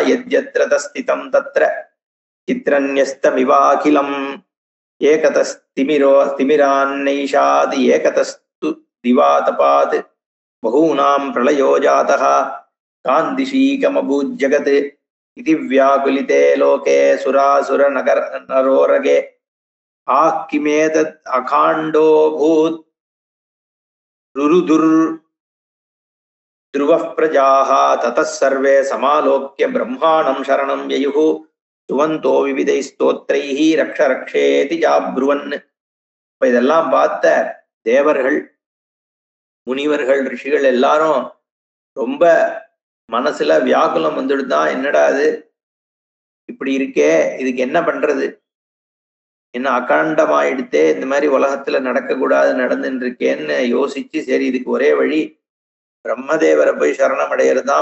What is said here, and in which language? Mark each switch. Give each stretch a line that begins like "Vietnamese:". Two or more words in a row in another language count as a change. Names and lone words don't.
Sanskrit: यद्यत्र तत्स्थितं तत्र चित्रन्यस्तमिवाखिलम् एकतस्तिमिरान्नैशादि एकतस्तु दिवातपात् बहूनाम् प्रलयो जातः कान्दिशीकमभूज्जगत् इति व्याकुलिते लोके सुरासुर नरोरगे आक्किमेतत् अकाण्डो भूत् रुरुदुर् ध्रुवः प्रजाः ततः सर्वे समालोक्य ब्रह्माणं शरणं ययुः सुवन्तो विविधैः स्तोत्रैः रक्ष रक्षेति जाब्रुवन्.
Tamil: இப்ப இதெல்லாம் பார்த்த தேவர்கள், முனிவர்கள், ரிஷிகள் எல்லாரும் ரொம்ப மனசுல வியாகுலம் வந்துடுதான். என்னடா அது இப்படி இருக்கே, இதுக்கு என்ன பண்றது, என்ன அகாண்டமாயிடுத்தே, இந்த மாதிரி உலகத்துல நடக்க கூடாது நடந்துட்டு இருக்கேன்னு யோசிச்சு, சரி இதுக்கு ஒரே வழி பிரம்மதேவரை போய் சரணம் அடையிறதுதான்.